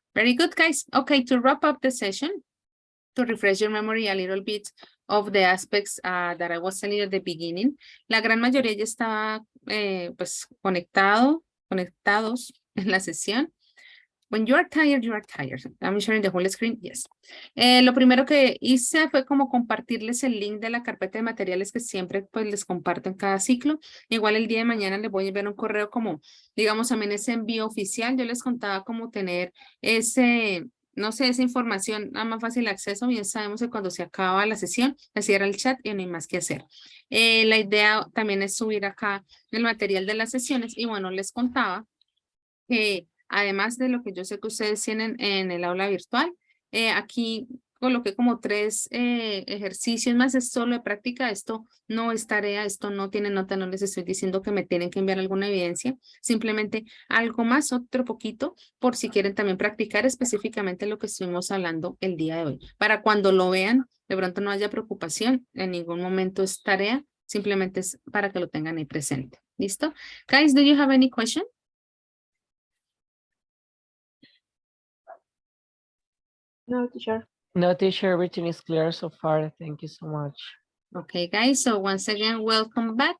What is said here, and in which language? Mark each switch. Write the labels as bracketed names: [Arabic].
[English] Very good, guys. Okay, to wrap up the session, to refresh your memory a little bit of the aspects that I was telling you at the beginning, [Spanish] la gran mayoría ya estaba pues conectados en la sesión. [English] When you are tired, you are tired. I'm sharing the whole screen, yes. [Spanish] Lo primero que hice fue como compartirles el link de la carpeta de materiales que siempre pues les comparto en cada ciclo. Igual el día de mañana les voy a enviar un correo como, digamos, también ese envío oficial. Yo les contaba cómo tener ese, no sé, esa información a más fácil acceso. Bien sabemos que cuando se acaba la sesión, se cierra el chat y no hay más que hacer. La idea también es subir acá el material de las sesiones y bueno, les contaba que además de lo que yo sé que ustedes tienen en el aula virtual, aquí coloqué como 3 ejercicios más, es solo de práctica, esto no es tarea, esto no tiene nota, no les estoy diciendo que me tienen que enviar alguna evidencia, simplemente algo más, otro poquito, por si quieren también practicar específicamente lo que estuvimos hablando el día de hoy. Para cuando lo vean, de pronto no haya preocupación, en ningún momento es tarea, simplemente es para que lo tengan ahí presente. ¿Listo? [English] Guys, do you have any question? No, teacher. No, teacher, everything is clear so far. Thank you so much. Okay, guys. So once again, welcome back.